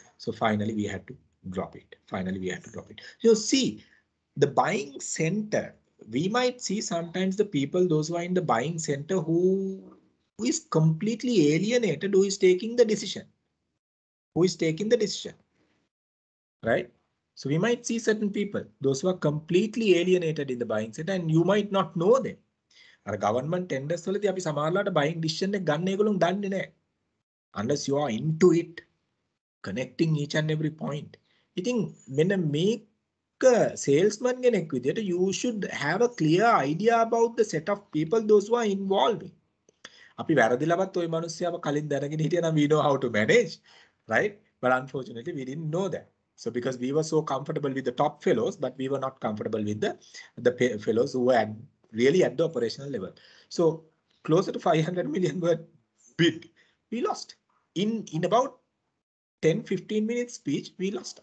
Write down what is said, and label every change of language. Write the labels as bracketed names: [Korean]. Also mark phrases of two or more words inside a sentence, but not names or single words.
[English] So finally, we had to drop it. You see, the buying center, we might see sometimes the people, those who are in the buying center who is completely alienated, who is taking the decision. Right? So we might see certain people, those who are completely alienated in the buying center, and you might not know them. Government tenders [Sinhala] වලදී අපි සමහරලාට [English] buying decision [Sinhala] එක ගන්න ඒගොල්ලෝ දන්නේ නැහැ. [English] Unless you are into it, connecting each and every point. [Sinhala] ඉතින් මෙන්න මේක salesman කෙනෙක් විදියට [English] you should have a clear idea about the set of people those who are involved. [Sinhala] අපි වැරදිලවත් ওই මිනිස්සුව කලින් දැනගෙන හිටියා නම් [English] we know how to manage, right? But unfortunately we didn't know that. So because we were so comfortable with the top fellows, but we were not comfortable with the fellows who were really at the operational level. So closer to 500 million were bid. We lost. In about 10-15 minutes speech, we lost.